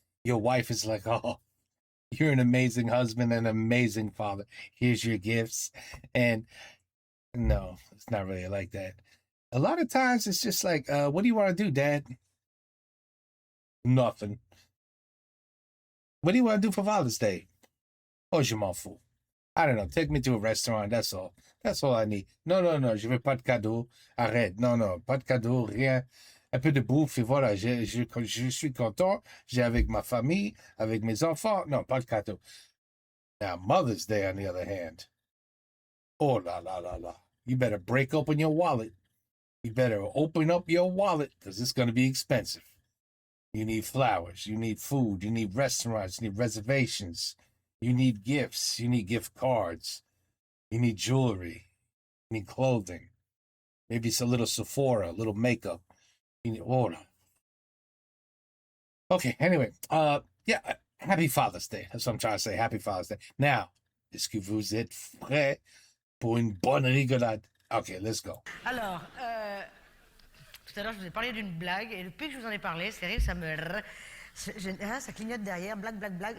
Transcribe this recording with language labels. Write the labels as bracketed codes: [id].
[en] Your wife is like, oh, you're an amazing husband and an amazing father. Here's your gifts. And no, it's not really like that. A lot of times it's just like, what do you want to do, Dad? Nothing. What do you want to do for Father's Day? Oh, [fr] je m'en fous. [en] I don't know. Take me to a restaurant. That's all. That's all I need. [fr] Non, je veux pas de cadeau. Arrête. Non, pas de cadeau, rien. Un peu de bouffe et voilà. Je suis content. J'ai avec ma famille, avec mes enfants. Non, pas de cadeau. [en] Now, Mother's Day, on the other hand. Oh, la. You better break open your wallet. You better open up your wallet because it's going to be expensive. You need flowers. You need food. You need restaurants. You need reservations. You need gifts. You need gift cards. You need jewelry. You need clothing. Maybe it's a little Sephora, a little makeup. You need Okay, anyway. Yeah, happy Father's Day. That's what I'm trying to say. Happy Father's Day. [fr] Now, est-ce que vous êtes prêts pour une bonne rigolade? [en] Okay, let's go. [fr] Alors, tout à l'heure, je vous ai parlé d'une blague, et depuis que je vous en ai parlé, c'est vrai que ça clignote derrière, blague.